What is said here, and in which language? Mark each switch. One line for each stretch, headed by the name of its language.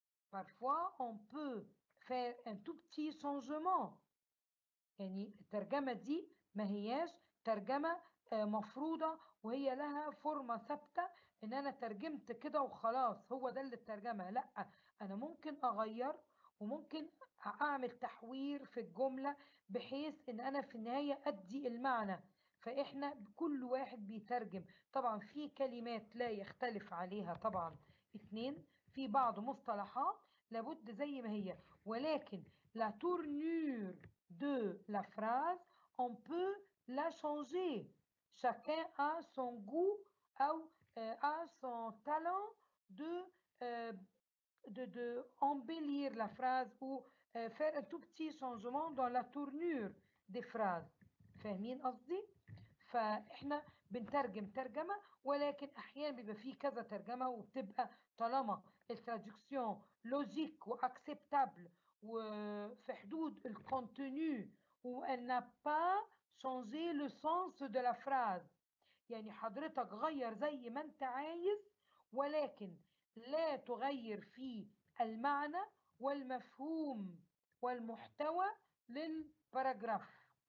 French: Parfois, on peut faire un tout petit changement.
Arabic: يعني الترجمة دي ما هياش ترجمة مفروضة وهي لها فورمة ثابتة إن أنا ترجمت كده وخلاص هو ده اللي الترجمة. لأ، أنا ممكن أغير وممكن أعمل تحوير في الجملة بحيث إن أنا في النهاية أدي المعنى. فإحنا كل واحد بيترجم طبعا في كلمات لا يختلف عليها طبعا اتنين، في بعض مصطلحات لابد زي ما هي، ولكن
French: la tournure de la phrase, on peut la changer. Chacun a son goût ou a son talent de embellir la phrase ou faire un tout petit changement dans la tournure des phrases.
Arabic: فاهمين قصدي؟ فاحنا بنترجم ترجمة، ولكن احيانا بيبقى فيه كذا ترجمة وبتبقى طالما
French: الترادكسيون لوجيك واكسبتابل
Arabic: وفي حدود الكونتينيو و
French: elle n'a pas changé le sens de la phrase،
Arabic: يعني حضرتك غير زي ما انت عايز ولكن لا تغير في المعنى والمفهوم والمحتوى للباراجراف.